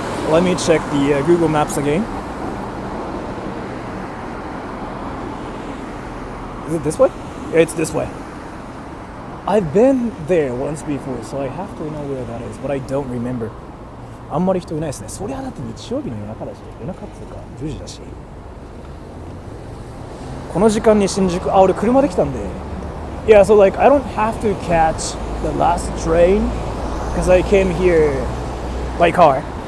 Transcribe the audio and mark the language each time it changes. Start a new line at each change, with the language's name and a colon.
English: Let me check the Google Maps again. Is it this way? Yeah, it's this way. I've been there once before, so I have to know where that is, but I don't remember.
Japanese: あんまり人いないですね。そりゃだって日曜日の夜中だし、夜中っていうか10時だし。この時間に新宿、俺車で来たんで。
English: Yeah, so like I don't have to catch the last train because I came here by car.